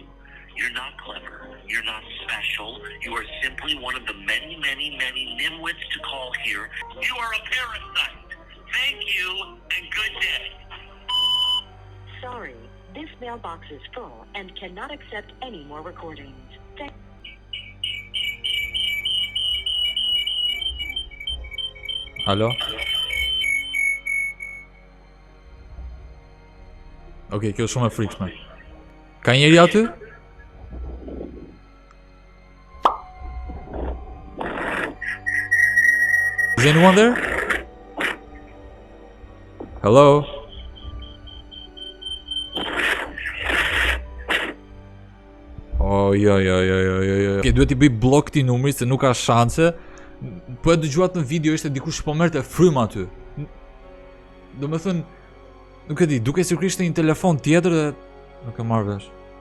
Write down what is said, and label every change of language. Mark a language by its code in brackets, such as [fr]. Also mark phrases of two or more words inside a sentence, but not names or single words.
[en] You're not clever. You're not special. You are simply one of the many, many, many nimwits to call here. You are a parasite. Thank you and good day. Sorry, this mailbox is full and cannot accept any more recordings. [sq] Alo? Okej, kjo është shumë e frikshme. Ka njeri aty? [en] Is anyone there? Hello? [sq] Oh, jo. Duhet i bëj blok këtij numri se nuk ka shanse. Po e dëgjuat në video ishte dikush po merrte frym aty. Domethënë, nuk e di, duke si kishte një telefon tjetër dhe nuk e marr vesh.